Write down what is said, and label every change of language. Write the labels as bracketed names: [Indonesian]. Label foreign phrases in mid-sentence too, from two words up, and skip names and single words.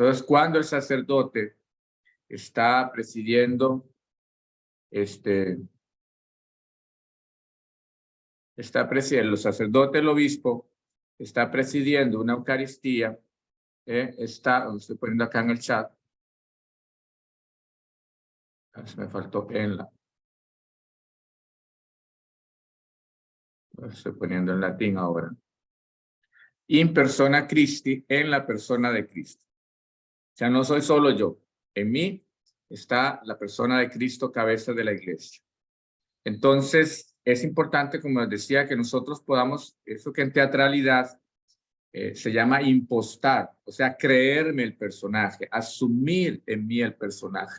[Spanish] Entonces, cuando el sacerdote está presidiendo, el sacerdote, el obispo, está presidiendo una Eucaristía, estoy poniendo acá en el chat, me faltó estoy poniendo en latín ahora. [Latin] In persona Christi, [Spanish] en la persona de Cristo. O sea, no soy solo yo. En mí está la persona de Cristo, cabeza de la iglesia. Entonces, es importante, como les decía, que nosotros podamos, eso que en teatralidad se llama impostar, o sea, creerme el personaje, asumir en mí el personaje.